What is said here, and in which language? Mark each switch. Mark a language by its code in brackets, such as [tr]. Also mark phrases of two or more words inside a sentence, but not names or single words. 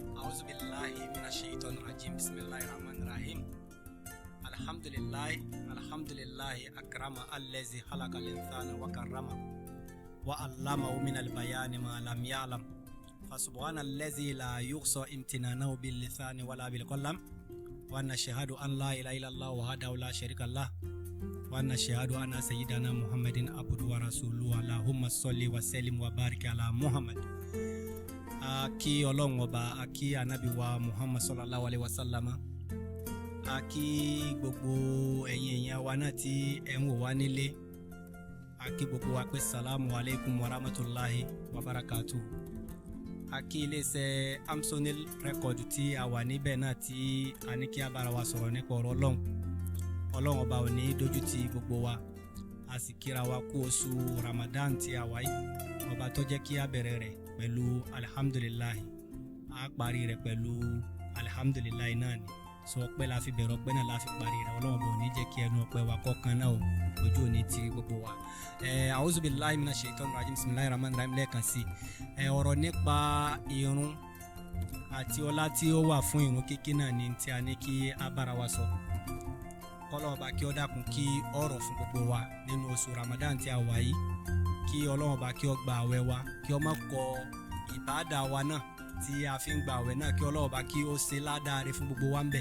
[ar] أعوذ بالله من الشيطان الرجيم بسم الله الرحمن الرحيم الحمد لله أكرم الذي خلق الإنسان وكرمه وعلمه من البيان ما لم يعلم فسبحان الذي لا يحصى امتنانه باللسان ولا بالقلم ونشهد أن لا إله إلا الله وحده لا شريك له ونشهد أن سيدنا محمد عبده ورسوله اللهم صل وسلم وبارك على محمد. [yo] Aki Ọlọ́run ọba, aki anabi wa Muhammad [ar] صلى الله عليه وسلم, [yo] aki gbogbo ẹ̀yin èyàn wa náà tí ẹ ń wò wá nílé, aki gbogbo wa pé [ar] السلام عليكم ورحمة الله وبركاته. [yo] Aki iléeṣẹ́ Amsonil record tí a wà níbẹ̀ náà tí a ní kí a bára wa sọ̀rọ̀ nípa ọ̀rọ̀ Ọlọ́run ọba ò ní dójú tì gbogbo wa, a sì kíra wa kú oṣù Ramadan tí a wà yìí, ọba tó jẹ́ kí a bẹ̀rẹ̀ rẹ̀ pẹ̀lú alhamdulillahi, a parí rẹ̀ pẹ̀lú alhamdulillahi náà ni. So ọpẹ́ la fi bẹ̀rẹ̀, ọpẹ́ náà la fi parí rẹ̀. Ọlọ́run bò ní jẹ́ kí ẹnu ọpẹ́ wa kọ̀ọ̀kan náà ojú òní ti gbogbo wa. [ar] أعوذ بالله من الشيطان الرجيم بسم الله الرحمن الرحيم [yo] lẹ́ẹ̀kan sí. Ọ̀rọ̀ nípa irun àti ọlá tí ó wà fún irun kíkí náà ni tí a ní kí a bára wa sọ. Ọlọ́run bá kí ó dákun kí ọ̀rọ̀ fún gbogbo wa nínú oṣù Ramadan tí a wà yìí, kí Ọlọ́run bá kí ó gba àwẹ̀ wa, kí ó má kọ ìbádà wa náà tí a fi ń gba àwẹ̀ náà, kí Ọlọ́run bá kí ó ṣe ládàá rẹ̀ fún gbogbo wa ń bẹ̀.